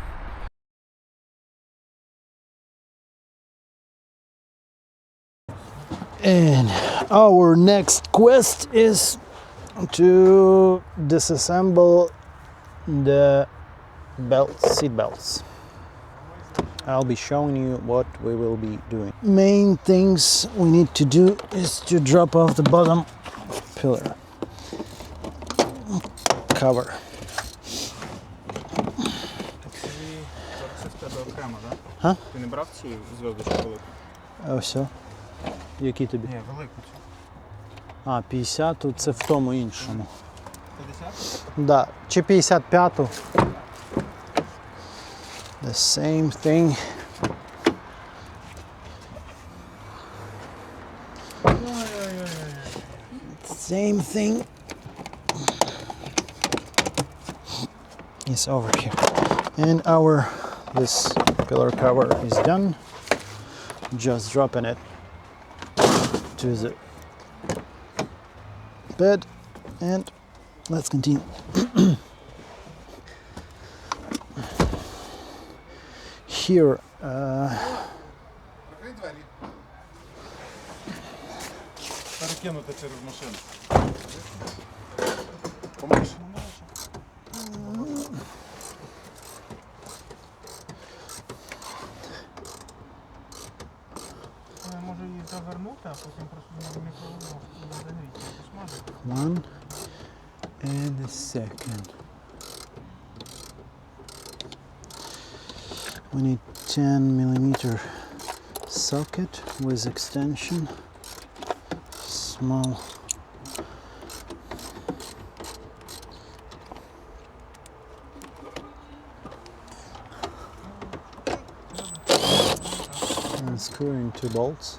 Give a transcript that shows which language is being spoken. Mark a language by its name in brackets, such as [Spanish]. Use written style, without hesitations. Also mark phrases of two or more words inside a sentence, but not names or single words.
[English] And our next quest is to disassemble the seat belts. I'll be showing you what we will be doing. Main things we need to do is to drop off the bottom pillar cover. [Ukrainian] Ха? Ти не брав цю зв'язочку велику? А все. Які тобі? Ні, велику цю. А, 50, тут це в тому іншому. 50? Да, чи 55-ту. [English] The same thing. Same thing is over here. And this pillar cover is done. Just dropping it to the bed, and let's continue. Here, [Ukrainian] Перекинути через машину. Помиш? Може її завернути, а потім просто на мікроволновку загріти, посмажити. [English] one and the second. We need 10mm socket with extension, small. And screwing 2 bolts.